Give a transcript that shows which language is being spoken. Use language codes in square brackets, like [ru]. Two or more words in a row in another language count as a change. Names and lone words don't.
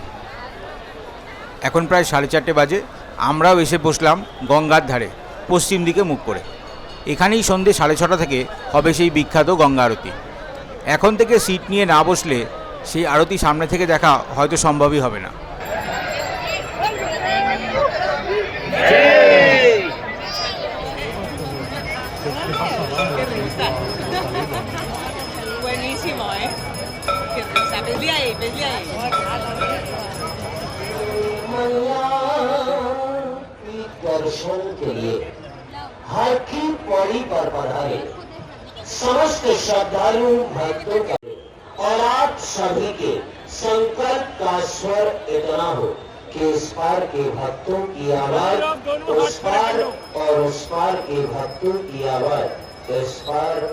[bn] এখন প্রায় 4:30 বাজে। আমরাও এসে বসলাম গঙ্গার ধারে, পশ্চিম দিকে মুখ করে। এখানেই সন্ধ্যে 6:30 থেকে হবে সেই বিখ্যাত গঙ্গা আরতি। এখন থেকে সিট নিয়ে না বসলে সেই আরতি সামনে থেকে দেখা হয়তো সম্ভবই হবে না। [es] Buenísimo, ¿eh? Qué risa. Pedí ahí. [hi] दर्शन के लिए हरकी पौड़ी पर पधारे समस्त श्रद्धालु भक्तों का और आप सभी के संकल्प का स्वर इतना हो कि इस पार के भक्तों की आवाज उस पार और उस पार के भक्तों की आवाज इस पार